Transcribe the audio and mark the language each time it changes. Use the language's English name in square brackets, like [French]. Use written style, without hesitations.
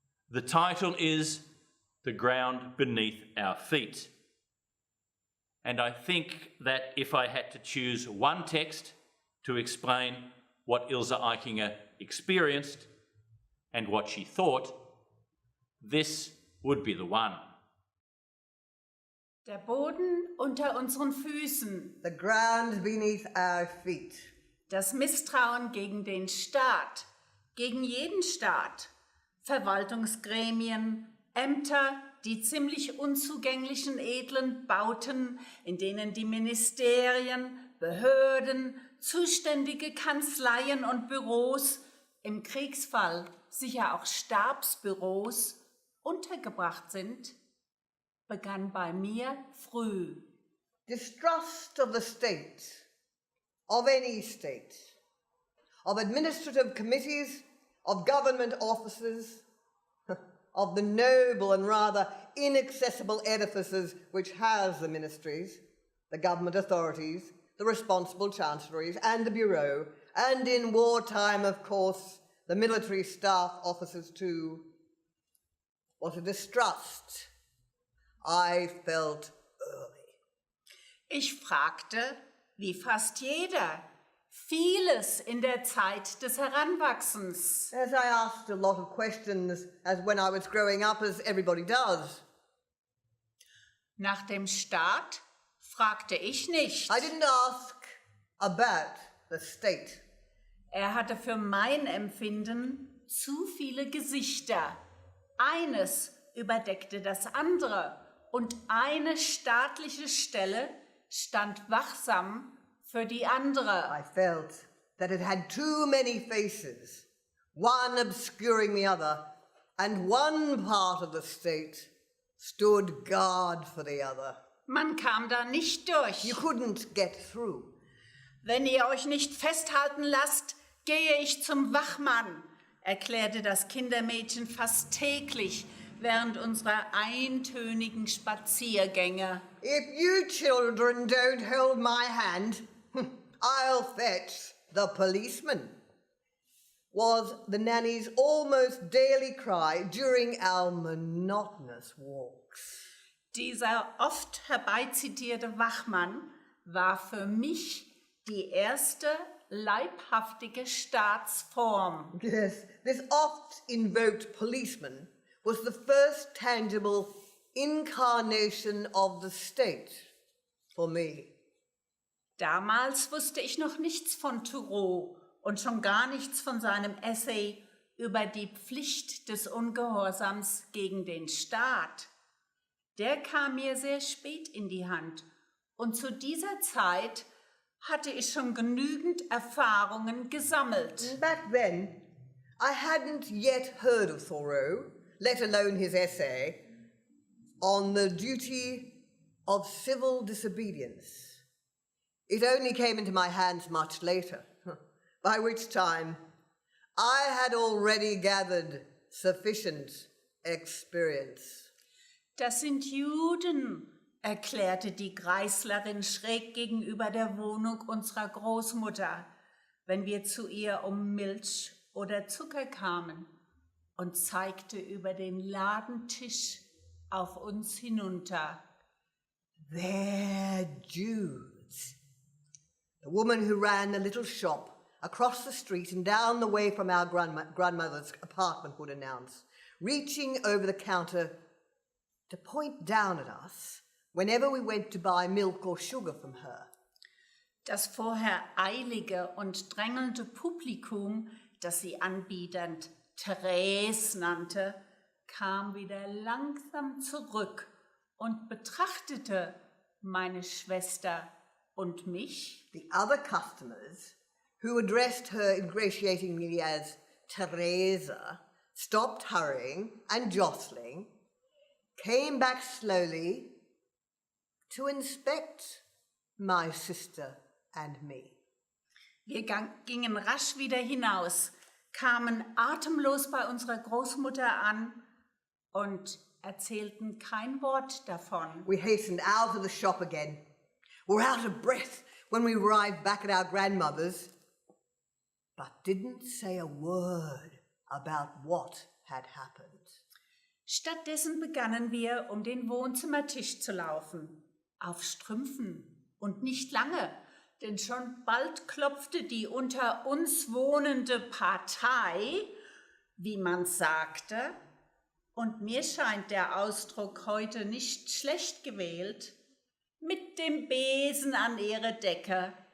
[English] The title is The Ground Beneath Our Feet. And I think that if I had to choose one text to explain what Ilse Aichinger experienced and what she thought, this would be the one. [German] Der Boden unter unseren Füßen, [English] The ground beneath our feet. [German] das Misstrauen gegen den Staat, gegen jeden Staat, Verwaltungsgremien, Ämter, die ziemlich unzugänglichen edlen Bauten, in denen die Ministerien, Behörden, zuständige Kanzleien und Büros, im Kriegsfall sicher auch Stabsbüros, untergebracht sind, begann bei mir früh. [English] Distrust of the state, of any state, of administrative committees, of government offices, of the noble and rather inaccessible edifices which house the ministries, the government authorities, the responsible chancelleries and the bureau, and in wartime, of course, the military staff officers too. What a distrust I felt early. [German] Ich fragte, wie fast jeder, vieles in der Zeit des Heranwachsens. [English] As I asked a lot of questions as when I was growing up, as everybody does. [German] Nach dem Staat fragte ich nicht. [English] I didn't ask about the state. [German] Er hatte für mein Empfinden zu viele Gesichter. Eines überdeckte das andere und eine staatliche Stelle stand wachsam für die andere. [English] I felt that it had too many faces, one obscuring the other, and one part of the state stood guard for the other. [German] Man kam da nicht durch. [English] You couldn't get through. [German] Wenn ihr euch nicht festhalten lasst, gehe ich zum Wachmann, erklärte das Kindermädchen fast täglich während unserer eintönigen Spaziergänge. [English] If you children don't hold my hand, I'll fetch the policeman, was the nanny's almost daily cry during our monotonous walks. [German] Dieser oft herbeizitierte Wachmann war für mich die erste leibhaftige Staatsform. [English] Yes, this oft-invoked policeman was the first tangible incarnation of the state for me. [German] Damals wusste ich noch nichts von Thoreau und schon gar nichts von seinem Essay über die Pflicht des Ungehorsams gegen den Staat. Der kam mir sehr spät in die Hand und zu dieser Zeit hatte ich schon genügend Erfahrungen gesammelt. [English] Back then, I hadn't yet heard of Thoreau, let alone his essay, on the duty of civil disobedience. It only came into my hands much later, by which time I had already gathered sufficient experience. [German] Das sind Juden, erklärte die Greislerin schräg gegenüber der Wohnung unserer Großmutter, wenn wir zu ihr um Milch oder Zucker kamen, und zeigte über den Ladentisch auf uns hinunter. [English] They're Jews. The woman who ran the little shop across the street and down the way from our grandmother's apartment would announce, reaching over the counter to point down at us whenever we went to buy milk or sugar from her. [German] Das vorher eilige und drängelnde Publikum, das sie anbiedernd Therese nannte, kam wieder langsam zurück und betrachtete meine Schwester und mich. [English] The other customers, who addressed her ingratiatingly as Teresa, stopped hurrying and jostling, came back slowly to inspect my sister and me. [German] Wir gingen rasch wieder hinaus, kamen atemlos bei unserer Großmutter an und erzählten kein Wort davon. [English] We hastened out of the shop again. Were out of breath when we arrived back at our grandmother's, but didn't say a word about what had happened. [German] Stattdessen begannen wir, um den Wohnzimmertisch zu laufen, auf Strümpfen und nicht lange, denn schon bald klopfte die unter uns wohnende Partei, wie man sagte, und mir scheint der Ausdruck heute nicht schlecht gewählt, mit dem Besen an ihre Decke.